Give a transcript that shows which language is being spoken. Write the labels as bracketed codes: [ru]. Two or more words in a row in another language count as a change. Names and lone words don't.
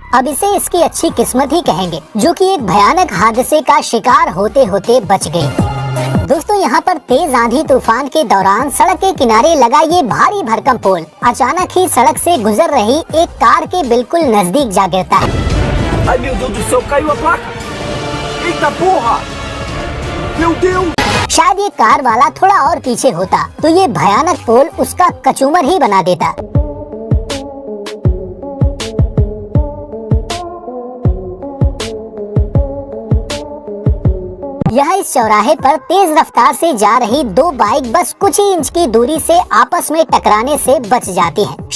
[hi] अब इसे इसकी अच्छी किस्मत ही कहेंगे, जो कि एक भयानक हादसे का शिकार होते होते बच गई। दोस्तों, यहाँ पर तेज आंधी तूफान के दौरान सड़क के किनारे लगा ये भारी भरकम पोल अचानक ही सड़क से गुजर रही एक कार के बिल्कुल नजदीक जा गिरता है। [pt] Ai meu Deus do céu, caiu a placa! Eita porra! Meu Deus! [hi] शायद ये कार वाला थोड़ा और पीछे होता तो ये भयानक पोल उसका कचूमर ही बना देता। यहाँ इस चौराहे पर तेज रफ्तार से जा रही दो बाइक बस कुछ ही इंच की दूरी से आपस में टकराने से बच जाती हैं।